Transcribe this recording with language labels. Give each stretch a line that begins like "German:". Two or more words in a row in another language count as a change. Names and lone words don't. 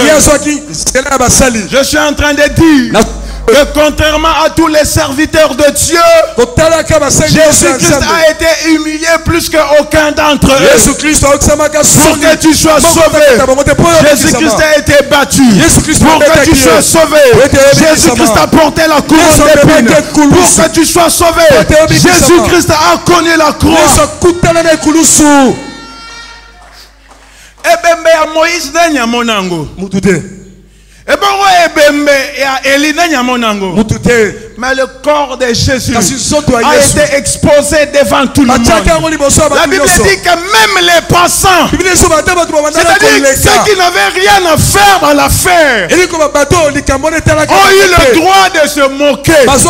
French: Je suis en train de dire que contrairement à tous les serviteurs de Dieu, Jésus-Christ a été humilié plus qu'aucun d'entre eux. Pour que tu sois sauvé, Jésus-Christ a été battu. Pour que tu sois sauvé, Jésus-Christ a porté la couronne d'épines. Pour que tu sois sauvé, Jésus-Christ a connu la croix.
Lingala: Ebembe ya Moïse na nyamonango.
French: Mais le corps de Jésus a été exposé devant tout le monde. La Bible dit que même les passants, c'est-à-dire ceux qui n'avaient rien à faire dans l'affaire, ont eu le droit de se moquer.